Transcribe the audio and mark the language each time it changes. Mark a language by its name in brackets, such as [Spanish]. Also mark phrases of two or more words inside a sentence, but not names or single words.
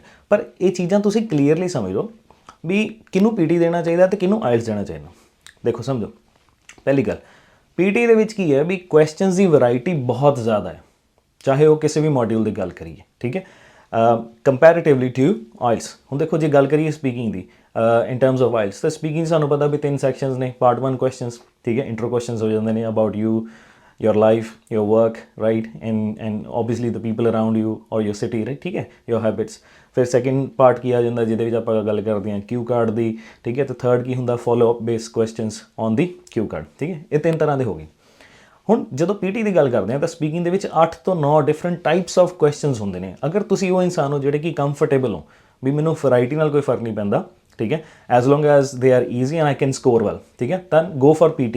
[Punjabi] ਪਰ ਇਹ ਚੀਜ਼ਾਂ ਤੁਸੀਂ ਕਲੀਅਰਲੀ ਸਮਝ ਲਓ ਵੀ ਕਿਹਨੂੰ PTE ਦੇਣਾ ਚਾਹੀਦਾ ਅਤੇ ਕਿਹਨੂੰ IELTS ਦੇਣਾ ਚਾਹੀਦਾ. ਦੇਖੋ ਸਮਝੋ, ਪਹਿਲੀ ਗੱਲ, PTE ਦੇ ਵਿੱਚ ਕੀ ਹੈ ਵੀ ਕੁਐਸਚਨਸ ਦੀ ਵੈਰਾਈਟੀ ਬਹੁਤ ਜ਼ਿਆਦਾ ਹੈ, ਚਾਹੇ ਉਹ ਕਿਸੇ ਵੀ ਮੋਡਿਊਲ ਦੀ ਗੱਲ ਕਰੀਏ. ਠੀਕ ਹੈ, [English] comparatively to IELTS. [Punjabi] ਹੁਣ ਦੇਖੋ ਜੇ ਗੱਲ ਕਰੀਏ ਸਪੀਕਿੰਗ ਦੀ, [English] in terms of IELTS, [Punjabi] ਤਾਂ ਸਪੀਕਿੰਗ ਸਾਨੂੰ ਪਤਾ ਵੀ 3 ਸੈਕਸ਼ਨਸ ਨੇ. ਪਾਰਟ 1 ਕੁਐਸਚਨਸ, ਠੀਕ ਹੈ, [English] intro questions [Punjabi] ਹੋ ਜਾਂਦੇ ਨੇ [English] about you, your life, your work, right, and obviously the people around you or your city, right. [Punjabi] ਠੀਕ ਹੈ, [English] your habits. [Punjabi] ਫਿਰ [English] second part [Punjabi] ਕੀ ਆ ਜਾਂਦਾ ਜਿਹਦੇ ਵਿੱਚ ਆਪਾਂ ਗੱਲ ਕਰਦੇ ਹਾਂ [English] cue card [Punjabi] ਦੀ. ਠੀਕ ਹੈ, ਅਤੇ ਥਰਡ ਕੀ ਹੁੰਦਾ, [English] follow up based questions on the cue card. [Punjabi] ਠੀਕ ਹੈ, ਇਹ 3 ਤਰ੍ਹਾਂ ਦੇ ਹੋ ਗਏ. ਹੁਣ ਜਦੋਂ PTE ਦੀ ਗੱਲ ਕਰਦੇ ਹਾਂ ਤਾਂ ਸਪੀਕਿੰਗ ਦੇ ਵਿੱਚ 8 ਤੋਂ 9 [English] different types of questions [Punjabi] ਹੁੰਦੇ ਨੇ. ਅਗਰ ਤੁਸੀਂ ਉਹ ਇਨਸਾਨ ਹੋ ਜਿਹੜੇ ਕਿ ਕੰਫਰਟੇਬਲ ਹੋ ਵੀ ਮੈਨੂੰ ਵੈਰਾਈਟੀ ਨਾਲ ਕੋਈ ਫਰਕ ਨਹੀਂ ਪੈਂਦਾ, ਠੀਕ ਹੈ, [English] as long as they are easy and I can score well, [Punjabi] ਠੀਕ ਹੈ, ਤਾਂ [English] go for PTE.